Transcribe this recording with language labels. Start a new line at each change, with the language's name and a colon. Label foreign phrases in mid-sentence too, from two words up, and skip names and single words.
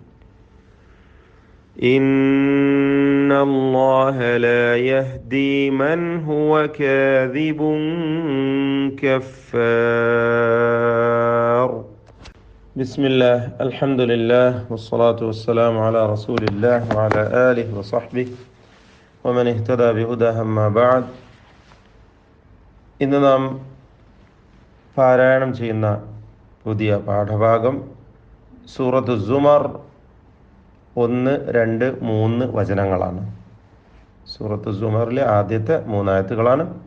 Arabic: إن الله لا يهدي من هو كاذب كفار. بسم الله الحمد لله والصلاة والسلام على رسول الله وعلى آله وصحبه ومن اهتدى بهداه أما بعد.
Malayalam: ഇന്ന് നാം പാരായണം ചെയ്യുന്ന പുതിയ പാഠഭാഗം സൂറത്ത് സുമർ 1, 2, 3 വചനങ്ങളാണ്. സൂറത്ത് സുമറിലെ ആദ്യത്തെ 3 ആയത്തുകളാണ്.